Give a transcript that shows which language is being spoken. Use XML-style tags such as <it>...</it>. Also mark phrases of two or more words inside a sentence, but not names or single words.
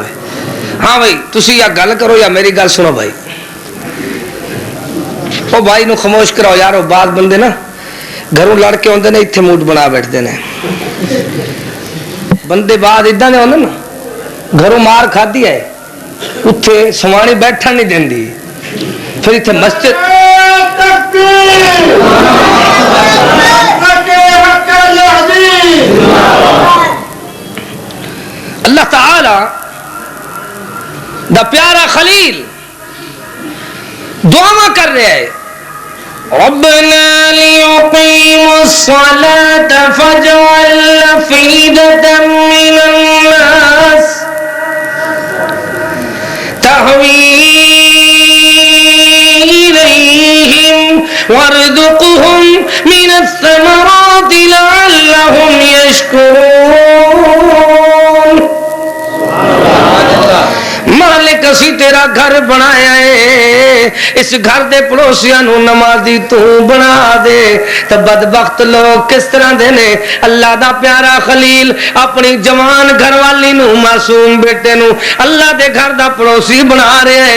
<pa>ہاں بھائی تسی یا گل کرو یا میری گل سنو بھائی، وہ بھائی نو خاموش کراؤ یار، وہ بعد بندے نا گھروں لڑ کے ہوندے نے</pa> <ur>اتنے موڈ بنا بیٹھتے ہیں،</ur> <pa>بندے بعد ادھا نے ہوندے نا گھروں مار کھادی ہے اتھے سوانی بیٹھا نہیں دیندی، پھر اتھے مسجد اللہ تعالی دا پیارا خلیل</pa> <ur>دعا کر رہے ہیں،</ur> <ar>ربنا ليقيموا الصلاة فاجعل أفئدة من الناس تهوي إليهم وارزقهم من الثمرات لعلهم يشكرون۔</ar> <pa>مالک اسی تیرا گھر بنایا ہے، اس گھر دے پڑوسیاں نو نمازی تو بنا دے، تو بدبخت لوگ کس طرح دے نے؟ اللہ دا پیارا خلیل اپنی جوان گھر والی نو معصوم بیٹے نو اللہ دے گھر دا پڑوسی بنا رہے ہیں۔</pa>